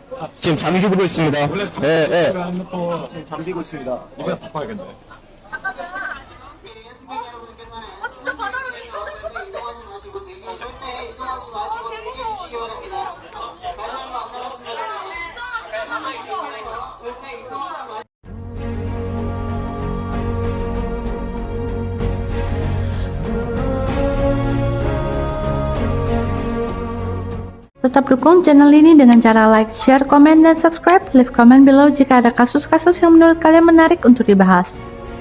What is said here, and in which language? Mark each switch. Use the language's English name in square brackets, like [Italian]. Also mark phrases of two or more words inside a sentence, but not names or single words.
[Korean] 지금 잠기고 있습니다. 네. 지금 잠기고 있습니다. 이거 바꿔야겠네. 진짜 바다로 이동하지 마시고 절대 이동하지 마시고 대기해주시기 바랍니다. 바다로 안 나가주세요. 절대 이동하지 마시고. [Indonesian] Tetap dukung channel ini dengan cara like, share, komen, dan subscribe. [English] Leave comment below [Indonesian] jika ada kasus-kasus yang menurut kalian menarik untuk dibahas.